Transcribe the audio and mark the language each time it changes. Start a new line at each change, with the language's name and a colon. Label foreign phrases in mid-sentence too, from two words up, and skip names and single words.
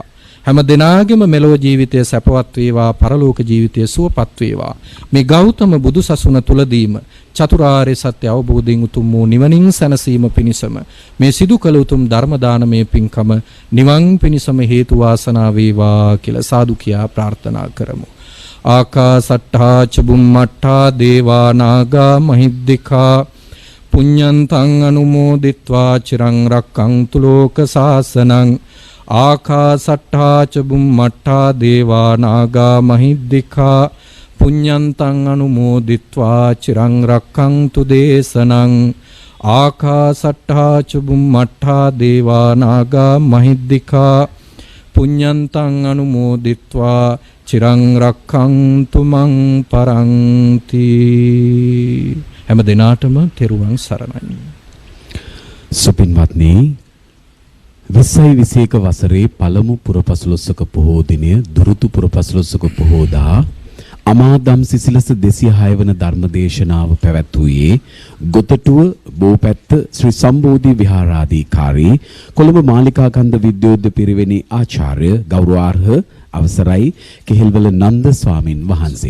Sinhala: හැම දිනාගෙම මෙලොව ජීවිතය සැපවත් වේවා, පරලෝක ජීවිතය සුවපත් වේවා. මේ ගෞතම බුදු සසුන තුලදීම චතුරාර්ය සත්‍ය අවබෝධයෙන් උතුම් වූ නිවනින් සැනසීම පිණිසම මේ සිදු කළ උතුම් ධර්ම දානමය පින්කම නිවන් පිණිසම හේතු වාසනා වේවා කියලා සාදු කියා ප්‍රාර්ථනා කරමු.
Pali: ආකාසට්ඨා ච බුම්මට්ඨා දේවා නාග මහිද්దికා පුඤ්ඤන්තං අනුමෝදිත්වා චිරං රක්ඛන්තු ලෝක සාසනං. ආකාසට්ඨා ච බුම්මට්ඨා දේවා නාග මහිද්దికා පුඤ්ඤන්තං අනුමෝදිත්වා චිරං රක්ඛන්තු දේශනං. ආකාසට්ඨා ච බුම්මට්ඨා දේවා නාග මහිද්దికා පුඤ්ඤන්තං අනුමෝදිත්වා චිරං රක්ඛන්තු මං පරන්ති.
Sinhala: හැම දිනාටම තෙරුවන් සරණයි. සුපින්වත්නි, 2021 වසරේ පළමු පුරපසළොස්වක පොහෝ දිනය දුරුතු පුරපසළොස්වක පොහෝදා අමාදම් සිසිලස 206 වන ධර්මදේශනාව පැවැත්වුවේ ගොතටුව බෝපැත්ත ශ්‍රී සම්බෝධි විහාරාධිකාරී කොළඹ මාලිකාකන්ද විද්‍යෝද්‍ය පිරිවෙනේ ආචාර්ය ගෞරවාර්හ අවසරයි කෙහෙල්වල නන්ද ස්වාමින් වහන්සේ.